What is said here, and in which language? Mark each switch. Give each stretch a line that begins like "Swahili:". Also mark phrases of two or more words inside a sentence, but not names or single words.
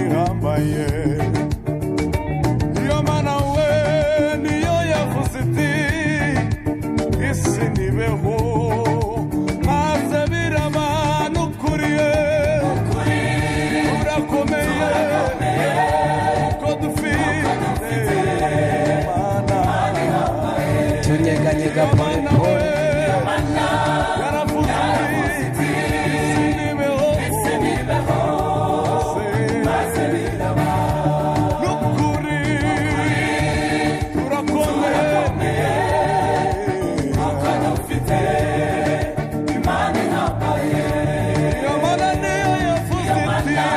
Kinyarwanda: ihambaye iyo mana we niyo yavuze iti isi nibeho maze biraba n'ukuriye urakomeye uko dufite mana tunyeganyega
Swahili: pole pole
Kinyarwanda: yaravuze iti isi nibeho maze biraba n'ukuri urakomeye uko dufite imana ihambaye iyo mana niyo yavuze iti